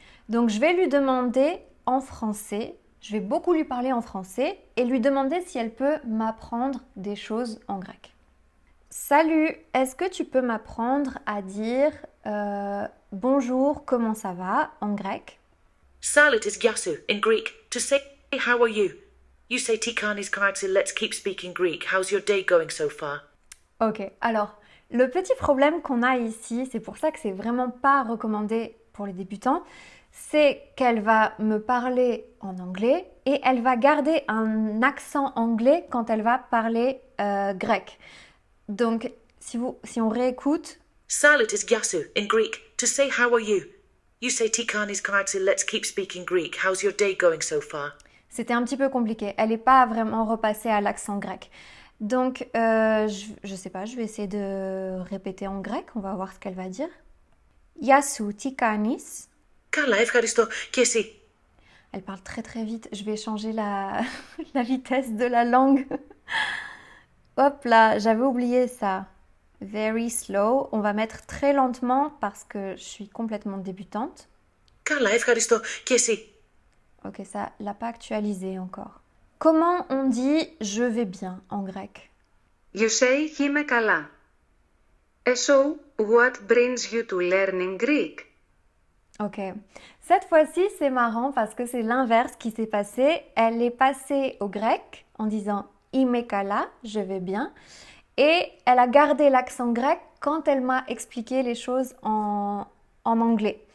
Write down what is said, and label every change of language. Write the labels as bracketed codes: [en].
[fr] Donc je vais lui demander en français, je vais beaucoup lui parler en français et lui demander si elle peut m'apprendre des choses en grec. Salut, est-ce que tu peux m'apprendre à dire bonjour, comment ça va en grec? [en] Salut is Yasu in Greek. To say how are you? You say [el] Tikanis Karaxi, [en] let's keep speaking Greek. How's your day going so far? [fr] Ok, alors le petit problème qu'on a ici, c'est pour ça que c'est vraiment pas recommandé pour les débutants, c'est qu'elle va me parler en anglais et elle va garder un accent anglais quand elle va parler grec. Donc, si on réécoute... [en] Salut is Yasu in Greek. To say how are you? You say [el] Tikanis Karaxi, [en] let's keep speaking Greek. How's your day going so far? [fr] C'était un petit peu compliqué. Elle n'est pas vraiment repassée à l'accent grec. Donc, je sais pas, je vais essayer de répéter en grec. On va voir ce qu'elle va dire. [el] Yasu Tikanis. Καλά, ευχαριστώ. Και εσύ? [fr] Elle parle très vite. Je vais changer la vitesse de la langue. Hop là, j'avais oublié ça. [en] Very slow. [fr] On va mettre très lentement parce que je suis complètement débutante. [el] Καλά, ευχαριστώ. Και εσύ? [fr] Ok, ça l'a pas actualisé encore. Comment on dit je vais bien en grec? [en] You say [el] είμαι καλά. [en] So, what brings you to learning Greek? [fr] Ok, cette fois-ci c'est marrant parce que c'est l'inverse qui s'est passé. Elle est passée au grec en disant [el] είμαι καλά, [fr] je vais bien. Et elle a gardé l'accent grec quand elle m'a expliqué les choses en anglais.